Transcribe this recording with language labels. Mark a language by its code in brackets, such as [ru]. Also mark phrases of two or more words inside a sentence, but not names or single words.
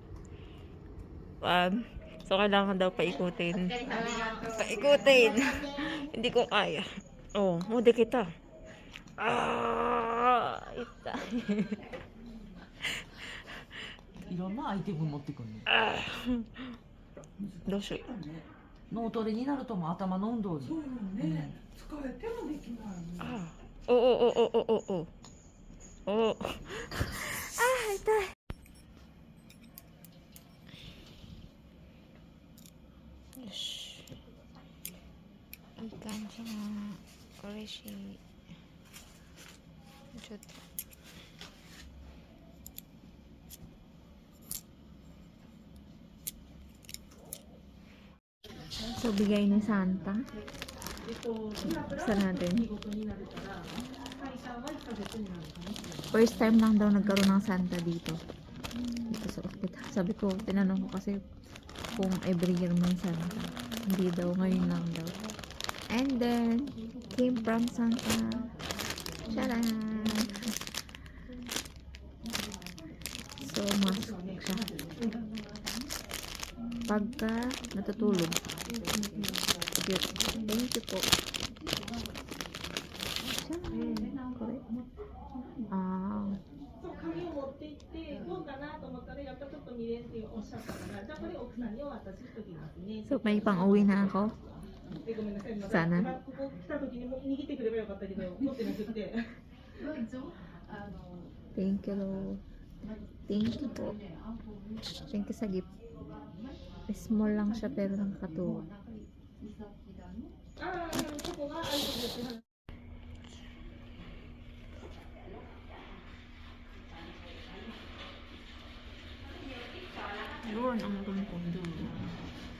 [tl] So, kailangan daw paikutin. Paikutin! Hindi ko kaya. Oh, mudi kita. Ita. [ja] いろんなアイテム持ってくるの。どうしよう。脳トレになるともう頭の運動に。そうよね。使えてもできないの。おおおおおおおお。痛い。よし。いい感じな。嬉しい。 [tl] ちょっと。So, bigay ni Santa. Buksan natin. [en] First time [tl] lang daw nagkaroon ng Santa dito. Dito sa ospital. Sabi ko, tinanong ko kasi kung [en] every year [tl] may Santa. Hindi daw, ngayon lang daw. [en] And then, came from Santa. [tl] Tcharam! So, mask siya. Pagka natutulog. Cute. [en] Thank you po. Correct. [ja] 紙を持って行ってどうかなと思ったらやっぱちょっと見れんっておっしゃったからじゃあこれ奥さんにお渡ししときますね。 [tl] So, may pang-uwi na ako. [ja] ごめんなさい。 [tl] Sana. [ja] 今ここ来た時にも握ってくればよかったけど持ってなくて。 [en] Thank you, Lord. Thank you po. Thank you sa gift. [tl] Small lang siya pero nakakatuwa. [ja] ああ、そこがあるんですね。 [tl] Doon ang room ko. Doon.